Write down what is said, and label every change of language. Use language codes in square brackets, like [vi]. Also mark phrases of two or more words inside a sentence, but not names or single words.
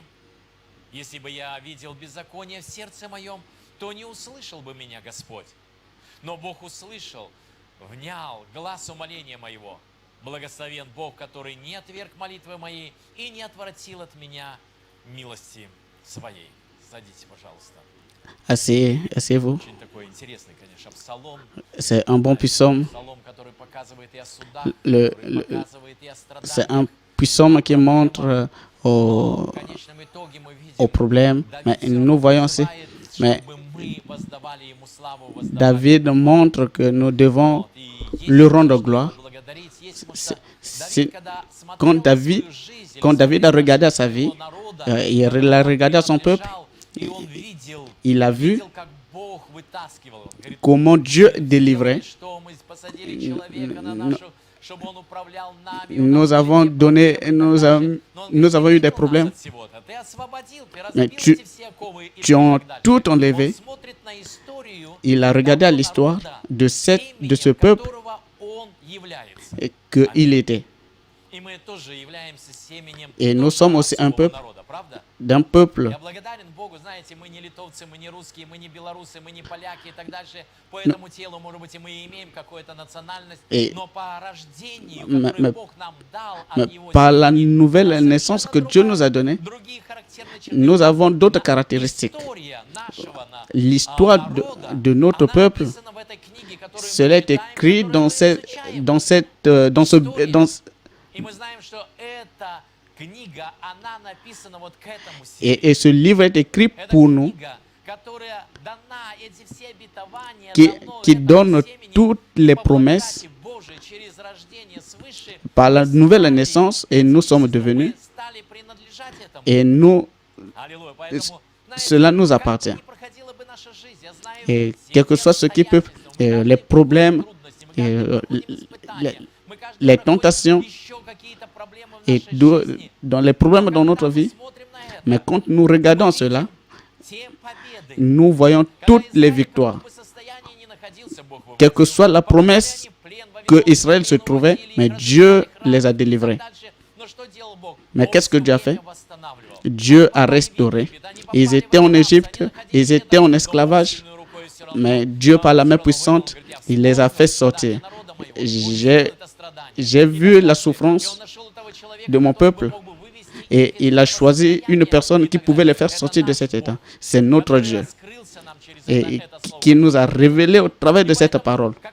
[ru] Если бы я видел беззаконие в сердце моем, то не услышал бы меня Господь. Но Бог услышал, внял глаз умоления моего. Благословен Бог, который не отверг молитвы моей и не отвратил от меня милости своей. Садитесь, пожалуйста. [fr] asseyez-vous. [ru] Очень такой интересный, конечно, псалом. [fr] C'est un bon psaume. [ru] Псалом, который показывает и о судах, [fr] Le- [ru] который [fr] le- [ru] показывает и о [fr] C'est [ru] страданиях. [fr] un psaume qui montre [ru] Но в конечном итоге мы видим, [fr] aux problèmes. Mais [ru] Давид [fr] nous voyons aussi, mais [ru] чтобы мы воздавали ему славу, воздавали [fr] David montre que nous devons [ru] Вот, и есть [fr] lui rendre [ru] что [fr] gloire. [ru] благодарить, есть, потому [fr] C'est- [ru] что [fr] c'est- [ru] Давид, когда смотрел [fr] quand [ru] на [fr] David- [ru] свою жизнь, или [fr] quand David a [ru] смотрел [fr] regardé [ru] на [fr] à sa [ru] жизнь [fr] vie, [ru] своего народа, [fr] il a regardé à son peuple, [ru] лежал, и он видел, [fr] il a vu [ru] как Бог вытаскивал. Он говорит: [fr] comment Dieu délivrait. [ru] что мы посадили человека на нашу, чтобы он управлял нами, [fr] Nous avons donné, nous avons eu des problèmes. Mais tu as tout enlevé. Il a regardé à l'histoire de ce peuple qu'il était. Et nous sommes aussi un peuple d'un peuple. [ru] Я благодарен Богу, знаете, мы не литовцы, мы не русские, мы не белорусы, мы не поляки и так дальше. По этому телу, может быть, и мы имеем какую-то национальность, [fr] Et- [ru] но по рождению, [fr] mais- [ru] которое [fr] mais- [ru] Бог нам дал [fr] Mais [ru] от Его [fr] par la [ru] семьи, [fr] nouvelle [ru] у нас [fr] naissance que [ru] совершенно [fr] Dieu nous a donnée, [ru] другие характерные черты. [fr] nous avons d'autres caractéristiques. [ru] История нашего [fr] L'histoire [ru] народа, [fr] de notre [ru] она [fr] peuple, [ru] написана в этой книге, которую мы [fr] cela est [ru] читаем, [fr] écrit [ru] которую [fr] dans, [ru] мы [fr] cette, [ru] изучаем. [fr] dans, cette, dans, ce, dans, [ru] И мы знаем, что эта книга, она написана вот к этому [fr] et ce livre est écrit [ru] Это [fr] pour nous, [ru] книга, которая дана, эти все обетования [fr] qui [ru] дано [fr] donne [ru] этому семени [fr] toutes [ru] и [fr] les [ru] по [fr] promesses [ru] благодати Божией через рождение свыше [fr] par la [ru] мы [fr] nouvelle [ru] стали, [fr] naissance et nous sommes devenus, [ru] мы стали принадлежать этому. [fr] et nous, [ru] Аллилуйя. Поэтому, знаете, [fr] cela nous [ru] как [fr] appartient. [ru] бы ни проходила бы наша жизнь, я знаю [fr] Et [ru] все [fr] quel que [ru] те [fr] soit ce qui peut, [ru] обстоятельства, мы каждый [fr] les problèmes, [ru] проходим трудности, мы каждый проходим испытания, мы каждый [fr] les [ru] проходим [fr] tentations [ru] еще какие-то проблемы в [fr] et [ru] нашей жизни. [fr] dans les problèmes dans notre [ru] Когда мы [fr] vie, [ru] смотрим на это, [fr] mais quand nous regardons [ru] мы [fr] cela, [ru] видим те победы, [fr] nous voyons [ru] Когда [fr] toutes les [ru] Израиль, в [fr] victoires. [ru] каком бы состоянии ни находился, Бог выводил. [fr] Quelle que soit la promesse [ru] Попадали в плен, в [fr] que [ru] Вавилон, [fr] Israël se [ru] Вавилон [fr] trouvait, [ru] уводили, [fr] mais [ru] их [fr] Dieu [ru] разрушали храмы [fr] les a [ru] и так [fr] délivrés. [ru] дальше. Но что делал Бог? [fr] Mais [ru] Он [fr] qu'est-ce que [ru] всё [fr] Dieu a [ru] время [fr] fait? [ru] восстанавливал. [fr] Dieu a [ru] Они попали в [fr] restauré. [ru] Египет, они [fr] Ils [ru] попали [fr] étaient [ru] в [fr] en [ru] Египет, [fr] Égypte, [ru] они находились [fr] ils [ru] где-то, [fr] étaient en [ru] но [fr] esclavage, [ru] Бог сильной рукой всё равно, [fr] mais Dieu, par la main puissante, [ru] вывел. Говорит, [fr] il les a fait sortir. J'ai vu la souffrance de mon peuple et il a choisi une personne qui pouvait les faire sortir de cet état. C'est notre Dieu et qui nous a révélé au travers de cette parole.